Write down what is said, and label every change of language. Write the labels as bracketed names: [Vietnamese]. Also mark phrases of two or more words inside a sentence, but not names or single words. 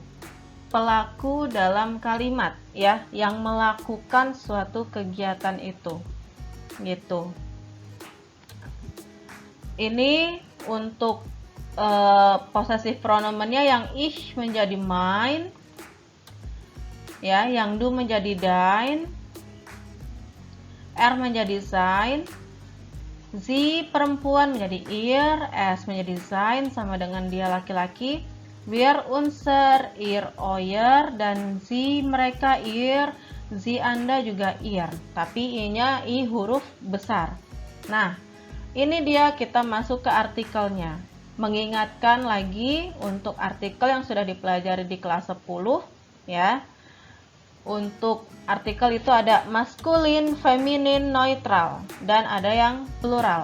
[Indonesian] Pelaku dalam kalimat ya, yang melakukan suatu kegiatan itu. Gitu. Ini untuk [English] possessive pronomennya, [Indonesian] yang ich menjadi mein, ya, yang du menjadi dein, er menjadi sein, sie perempuan menjadi ihr, es menjadi sein sama dengan dia laki-laki, [German] wir unser, ihr euer, [Indonesian] dan sie mereka ihr, sie anda juga ihr, tapi i-nya i huruf besar. Nah, ini dia kita masuk ke artikelnya. Mengingatkan lagi untuk artikel yang sudah dipelajari di kelas 10 ya. Untuk artikel itu ada maskulin, feminin, neutral, dan ada yang plural.